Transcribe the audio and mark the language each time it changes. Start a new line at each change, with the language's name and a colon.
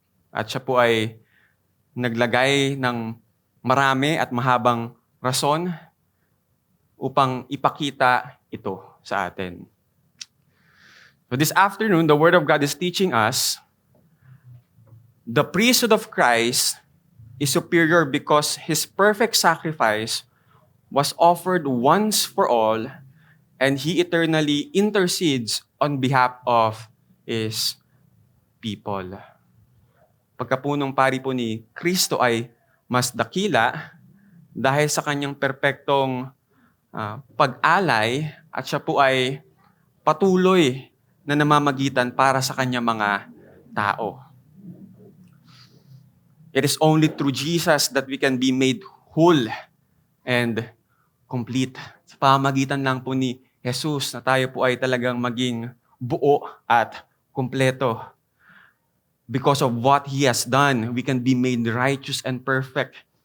Filipino: At siya po ay naglagay ng marami at mahabang rason upang ipakita ito sa atin.
English: So this afternoon, the Word of God is teaching us the priesthood of Christ is superior because His perfect sacrifice was offered once for all, and He eternally intercedes on behalf of His people.
Filipino: Pagkapunong pari po ni Kristo ay mas dakila dahil sa kanyang perpektong pag-alay at siya po ay patuloy na namamagitan para sa kanyang mga tao.
English: It is only through Jesus that we can be made whole and complete.
Filipino: Sa pamamagitan lang po ni Jesus na tayo po ay talagang maging buo at kumpleto.
English: Because of what He has done, we can be made righteous and perfect.